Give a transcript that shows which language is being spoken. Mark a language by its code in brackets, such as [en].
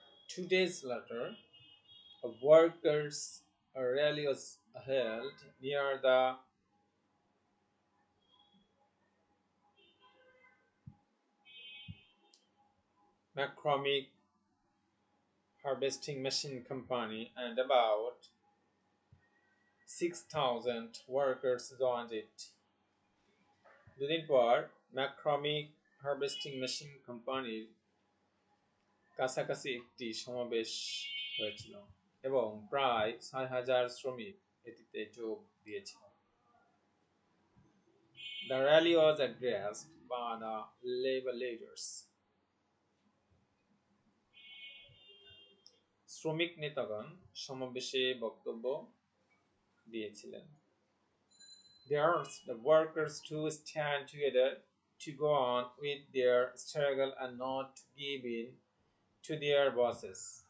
[en] 2 days later, a workers' rally was held near the McCormick Harvesting Machine Company, and about 6,000 workers joined it. [bn] 2 দিন পর ম্যাকক্রমিক harvesting machine কোম্পানির কাছাকাছি একটি সমাবেশ হয়েছিল এবং প্রায় 6,000 শ্রমিক এটিতে যোগ দিয়েছিল। [en] The rally was addressed by the labor leaders. [bn] শ্রমিক নেতাগণ সমাবেশে বক্তব্য দিয়েছিলেন। [en] They urged the workers to stand together, to go on with their struggle and not to give in to their bosses.